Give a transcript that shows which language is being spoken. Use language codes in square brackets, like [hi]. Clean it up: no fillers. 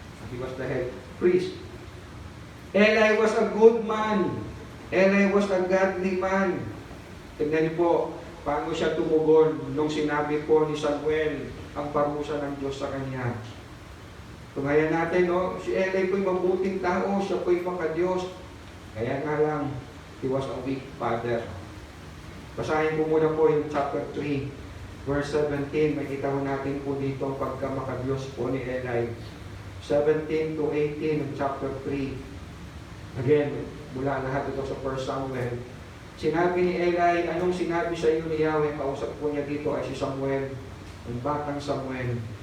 [en] He was the head priest. Eli was a good man. Eli was a godly man. [tl] Tignan niyo po, paano siya tumugon nung sinabi po ni Samuel ang parusa ng Diyos sa kanya. Tungayan natin, no? Si Eli po'y mabuting tao, siya po'y maka-Diyos. Kaya nga lang, [en] he was a weak father. [tl] Basahin po muna po yung chapter 3, verse 17. Makita ko natin po dito ang pagka-maka-Diyos po ni Eli. 17 to 18 ng chapter 3. Again, mula lahat ito sa 1 Samuel. Sinabi ni Eli, anong sinabi sa iyo ni Yahweh? Kausap po niya dito ay si Samuel, ang batang Samuel.